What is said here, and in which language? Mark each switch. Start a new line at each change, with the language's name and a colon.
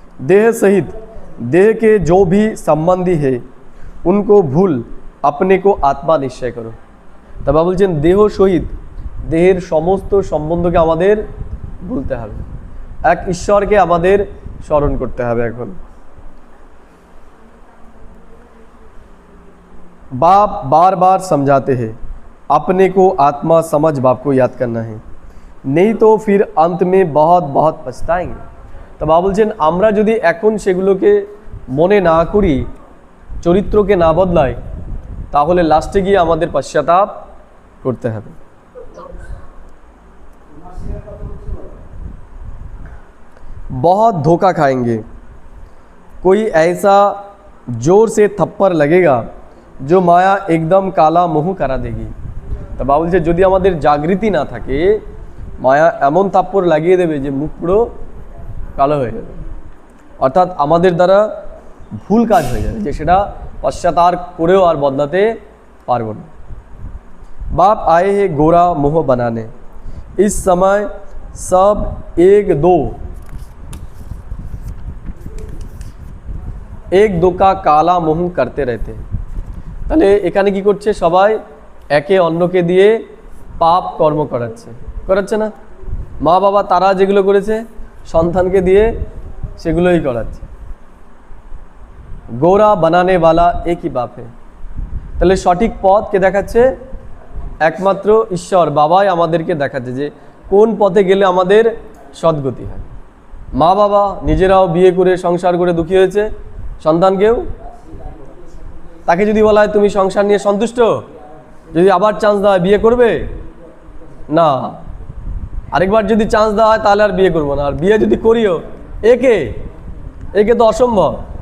Hindi: देह सहित देह के जो भी संबंधी है उनको भूल अपने को आत्मा निश्चय करो।
Bangla: তা বাবা বলছেন দেহ সহিত দেহের সমস্ত সম্বন্ধকে আমাদের ভুলতে হবে, এক ঈশ্বরকে আমাদের স্মরণ করতে হবে।
Hindi: এখন बाप बार बार समझाते हैं अपने को आत्मा समझ बाप को याद करना है, नहीं तो फिर अंत में बहुत बहुत पछताएंगे। तो बाबा
Bangla: বলছেন আমরা যদি এখন সেগুলোকে মনে না করি, চরিত্রকে না বদলাই, তাহলে লাস্টে গিয়ে আমাদের পশ্চাতাপ করতে হবে।
Hindi: बहुत धोखा खाएंगे, कोई ऐसा जोर से थप्पड़ लगेगा जो माया एकदम काला मुँह करा देगी। तो बाबा
Bangla: বলছে যদি আমাদের জাগৃতি না থাকে, মায়া এমন থাপ্পড় লাগিয়ে দেবে যে মুখ পুরো কালো হয়ে যাবে, অর্থাৎ আমাদের দ্বারা ভুল কাজ হয়ে যাবে, যে সেটা পশ্চাতাপ করেও আর বদলাতে পারবো না।
Hindi: बाप आए हैं गोरा मुँह बनाने, इस समय सब एक दो का काला मुँह करते रहते हैं।
Bangla: তাহলে এখানে কি করছে? সবাই একে অন্যকে দিয়ে পাপ কর্ম করাচ্ছে না? মা বাবা তারা যেগুলো করেছে সন্তানকে দিয়ে সেগুলোই করাচ্ছে।
Hindi: গোরা বানানে वाला एक ही बाप है।
Bangla: তাহলে সঠিক পথ কে দেখাচ্ছে? একমাত্র ঈশ্বর বাবাই আমাদেরকে দেখাচ্ছে যে কোন পথে গেলে আমাদের সদ্গতি হয়। মা বাবা নিজেরাও বিয়ে করে সংসার করে দুঃখী হয়েছে, সন্তানকেও তাকে যদি বলা হয় তুমি সংসার নিয়ে সন্তুষ্ট, যদি আবার চান্স দেওয়া হয় বিয়ে করবে না, আরেকবার যদি চান্স দেওয়া হয় তাহলে আর বিয়ে করবো না, আর বিয়ে যদি করিও একে একে তো অসম্ভব।